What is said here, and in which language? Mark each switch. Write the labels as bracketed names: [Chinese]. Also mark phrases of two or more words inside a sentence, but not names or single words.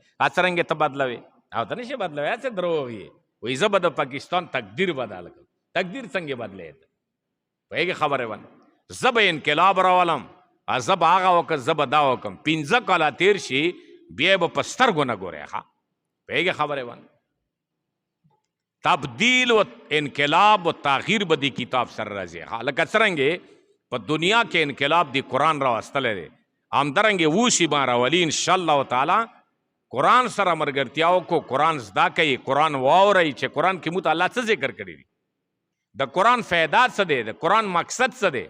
[Pashto] څرنګې ته بدلوي او ته نشي بدلوی. هسې دروغ یې وایي زه به د پاکستان تقدیر بدل کړم. تقدیر څنګه بدلی ته پوهېږې خبرې ونه. زه به انقلاب راولم، زه به هغه وکړم، زه به دا وکړم. 15 کاله تیر شي بیا به په سترګو نه ګورې. پوهېږې خبرې ونه. تبدیل و انقلاب و تغییر به دی کتاب سره راځي. لکه څرنګې په دنیا کې انقلاب دی قرآن راوستلی دی، همدارنګې وشي به راولي [Arabic] انشاءالله تعالی. [Pashto] قرآن سره ملګرتیا وکړو، قرآن زده کوي، قرآن واورئ چې قرآن کې موږ ته الله څه ذکر کړي دي، د قرآن فایده څه دی، د قرآن مقصد څه دی.